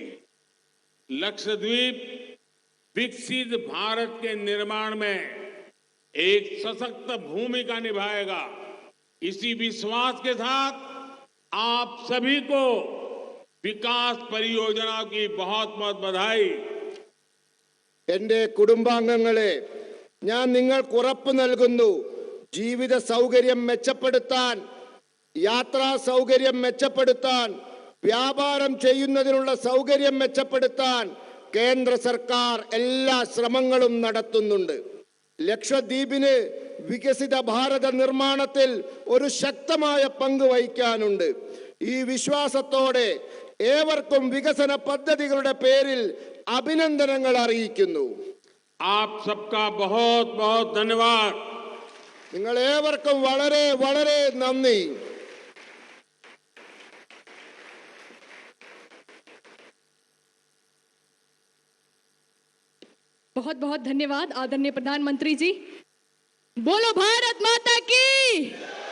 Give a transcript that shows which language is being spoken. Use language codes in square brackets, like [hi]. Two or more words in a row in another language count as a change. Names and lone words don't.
[hi] लक्षद्वीप विकसित भारत के निर्माण में एक सशक्त भूमिका निभाएगा. इसी विश्वास के साथ आप सभी को विकास परियोजनाओं की बहुत बहुत बधाई. [ml] എൻ്റെ കുടുംബാംഗങ്ങളെ, ഞാൻ നിങ്ങൾക്ക് ഉറപ്പ് നൽകുന്നു, ജീവിത സൗകര്യം മെച്ചപ്പെടുത്താൻ, യാത്രാ സൗകര്യം മെച്ചപ്പെടുത്താൻ, വ്യാപാരം ചെയ്യുന്നതിനുള്ള സൗകര്യം മെച്ചപ്പെടുത്താൻ കേന്ദ്ര സർക്കാർ എല്ലാ ശ്രമങ്ങളും നടത്തുന്നുണ്ട്. ലക്ഷദ്വീപിന് വികസിത ഭാരത നിർമ്മാണത്തിൽ ഒരു ശക്തമായ പങ്ക് വഹിക്കാനുണ്ട്. ഈ വിശ്വാസത്തോടെ ഏവർക്കും വികസന പദ്ധതികളുടെ പേരിൽ അഭിനന്ദനങ്ങൾ അറിയിക്കുന്നു. [hi] आप सबका बहुत बहुत धन्यवाद. [ml] നിങ്ങൾ ഏവർക്കും വളരെ വളരെ നന്ദി. [hi] बहुत बहुत धन्यवाद आदरणीय प्रधानमंत्री जी. बोलो भारत माता की.